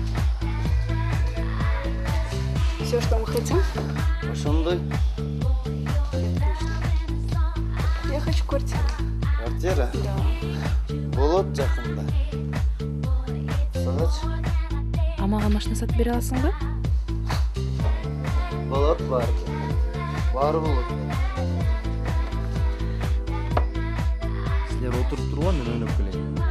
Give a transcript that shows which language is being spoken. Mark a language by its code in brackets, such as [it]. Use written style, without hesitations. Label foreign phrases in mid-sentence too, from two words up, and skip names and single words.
[ru] Все, что мы хотим. [ky] Ошондой. [ru] Я хочу квартиру. Квартира? Да. [ky] Болот жакында. Сагач? А мага машина сатып бере аласыңбы? Болот барды. Бар болот. Силер отуруп турган, мен ойноп келейин.